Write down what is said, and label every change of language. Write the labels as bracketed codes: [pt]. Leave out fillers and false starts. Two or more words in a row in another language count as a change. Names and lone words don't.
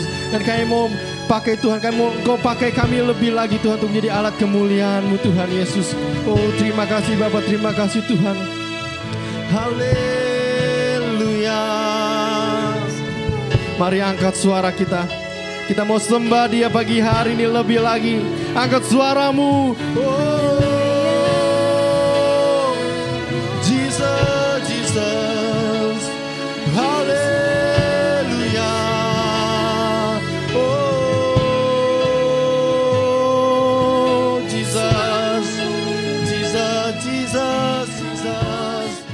[id] Dan kami mau pakai Tuhan, kami mau Engkau pakai kami lebih lagi Tuhan untuk menjadi alat kemuliaan-Mu Tuhan Yesus. Oh terima kasih Bapa, terima kasih Tuhan. Haleluya. Mari angkat suara kita. Kita mau sembah Dia pagi hari ini lebih lagi. Angkat suaramu. Oh Jesus, Jesus. Haleluya. Oh Jesus, Jesus, Jesus, Jesus.